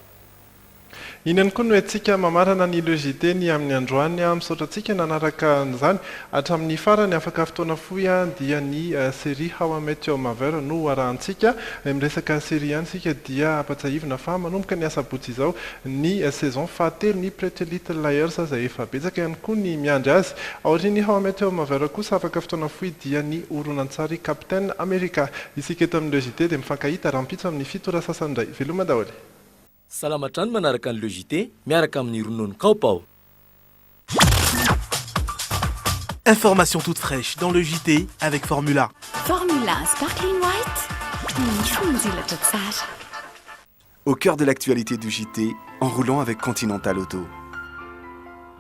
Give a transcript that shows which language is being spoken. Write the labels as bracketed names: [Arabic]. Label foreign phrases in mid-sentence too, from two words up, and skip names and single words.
[Malagasy] Iny ihany koa no antsika mamarana ny logité ny amin'ny androany misaotra antsika nanaraka an'izany hatramin'ny farany afaka fotoana fohy dia ny série How I Met Your Mother no arahantsika miresaka série ihany sika dia apatsahivina fa manomboka ny asabotsy izao ny saison fahatelo ny Pretty Little Liars izay efa betsaka ihany koa ny miandry azy. Aorian'ny How I Met Your Mother kosa afaka fotoana fohy dia ny oronan-tsary Captain America. Isika eto amin'ny logité dia mifankahita rahampitso amin'ny fitora sasany indray. Veloma daholo. Salamatrano manaraka ny logité miaraka amin'ny ronono kaopao. [French] Information toute fraîche dans le JT avec Formula. Formula Sparkling White. Au cœur de l'actualité du JT, en roulant avec Continental Auto.